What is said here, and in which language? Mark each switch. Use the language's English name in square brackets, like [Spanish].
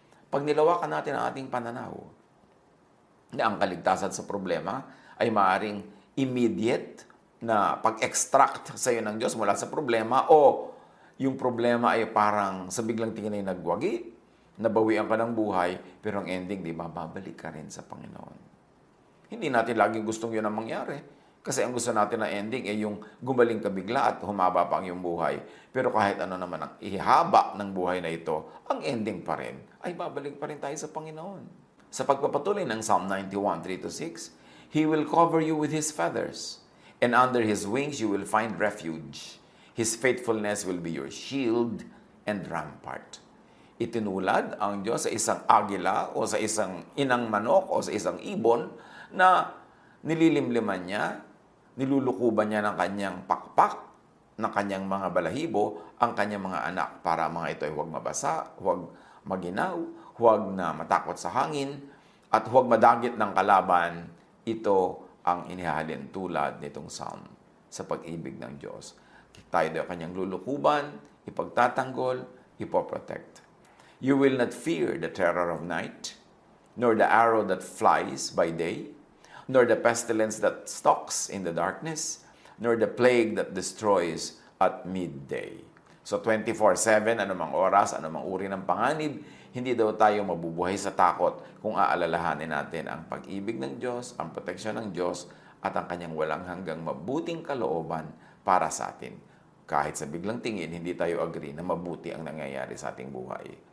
[Filipino] Pag nilawakan natin ang ating pananaw, na ang kaligtasan sa problema ay maaaring immediate na pag-extract sa iyo ng Diyos mula sa problema o yung problema ay parang sa biglang tingin ay nagwagi, nabawian ka ng buhay, pero ang ending, di ba, babalik ka rin sa Panginoon. Hindi natin laging gustong yun ang mangyari. Kasi ang gusto natin na ending ay yung gumaling ka bigla at humaba pa ang iyong buhay. Pero kahit ano naman ang ihaba ng buhay na ito, ang ending pa rin ay babalik pa rin tayo sa Panginoon. Sa pagpapatuloy ng [English] Psalm 91:3-6, He will cover you with His feathers, and under His wings you will find refuge. His faithfulness will be your shield and rampart. [Filipino] Itinulad ang Diyos sa isang agila o sa isang inang manok o sa isang ibon na nililimliman niya, nilulukuban niya ng kanyang pakpak, ng kanyang mga balahibo, ang kanyang mga anak para mga ito ay huwag mabasa, huwag maginaw, huwag na matakot sa hangin, at huwag madagit ng kalaban. Ito ang inihahalin tulad nitong psalm sa pag-ibig ng Diyos. Tayo daw kanyang lulukuban, ipagtatanggol, ipoprotect. [English] You will not fear the terror of night, nor the arrow that flies by day, nor the pestilence that stalks in the darkness, nor the plague that destroys at midday. [Filipino] So 24/7, anumang oras, anumang uri ng panganib, hindi daw tayo mabubuhay sa takot kung aalalahanin natin ang pag-ibig ng Diyos, ang proteksyon ng Diyos, at ang kanyang walang hanggang mabuting kalooban para sa atin. Kahit sa biglang tingin, hindi tayo agree na mabuti ang nangyayari sa ating buhay.